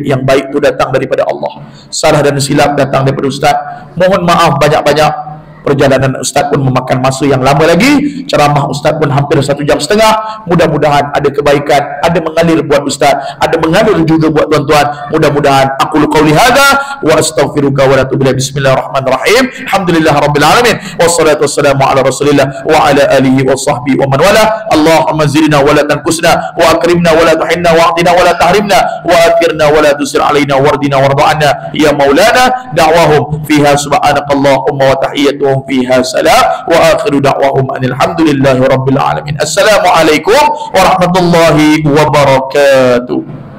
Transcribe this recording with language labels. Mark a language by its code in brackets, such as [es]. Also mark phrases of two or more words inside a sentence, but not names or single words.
[ms] Yang baik itu datang daripada Allah, salah dan silap datang daripada ustaz. Mohon maaf banyak-banyak. Perjalanan ustaz pun memakan masa yang lama lagi. Ceramah ustaz pun hampir 1 jam setengah. Mudah-mudahan ada kebaikan, ada mengalir buat ustaz, ada mengalir juga buat tuan-tuan. [ar] Mudah-mudahan أقول قولي هذا وأستغفرك وأتوب إليك. بسم الله الرحمن الرحيم الحمد لله رب العالمين والصلاة والسلام على رسول الله وعلى آله وصحبه ومن والاه. اللهم زدنا ولا تنقصنا وأكرمنا ولا تهنا وأعطنا ولا تحرمنا وآثرنا ولا تؤثر علينا وأرضنا وارض عنا يا مولانا. دعواهم فيها سبحانك اللهم وتحيتهم فيها سلام وآخر دعواهم الحمد لله رب العالمين. السلام عليكم ورحمة الله وبركاته.